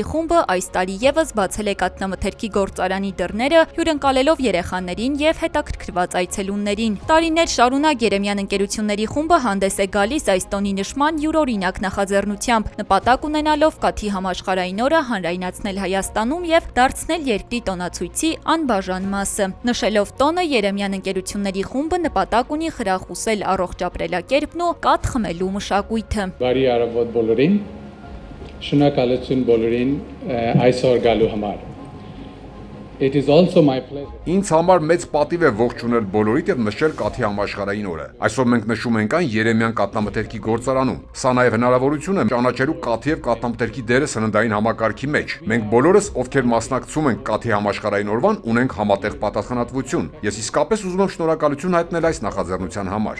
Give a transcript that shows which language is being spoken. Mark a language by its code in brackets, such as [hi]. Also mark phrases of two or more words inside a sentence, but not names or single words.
[hy] խումբը այս տարի եւս բացել է կաթնամթերքի գործարանի դռները, հյուրընկալելով երեխաներին եւ հետաքրքրված այցելուներին։ Տարիներ շարունակ Երեմյան ընկերությունների խումբը հանդես է գալիս այս տոնի նշման յուրօրինակ նախաձեռնությամբ, նպատակ ունենալով կաթի համաշխարհային օրը հանրայնացնել Հայաստանում եւ դարձնել երկրի տոնացույցի անբաժան մասը։ Նշելով տոնը, Երեմյան ընկերությունների խումբը նպատակ ունի խրախուսել առողջ ապրելակերպն ու կաթ խմելու մշակույթը։ Բարի առավոտ բոլորին, շնորհակալություն բոլորին այսօր գալու համար։ [en] It is also my pleasure. [hy] Ինձ համար մեծ պատիվ է ողջունել բոլորիդ եւ նշել կաթի համաշխարհային օրը։ Այսօր մենք նշում ենք այն Երեմյան կաթնամթերքի գործարանում։ Սա նաեւ հնարավորություն է ճանաչելու կաթի եւ կաթնամթերքի դերը սննդային համակարգի մեջ։ Մենք բոլորս, ովքեր մասնակցում ենք կաթի համաշխարհային օրվան, ունենք համատեղ պատասխանատվություն։ Ես իսկապես ուզում եմ շնորհակալություն հայտնել այս նախաձեռնության համար։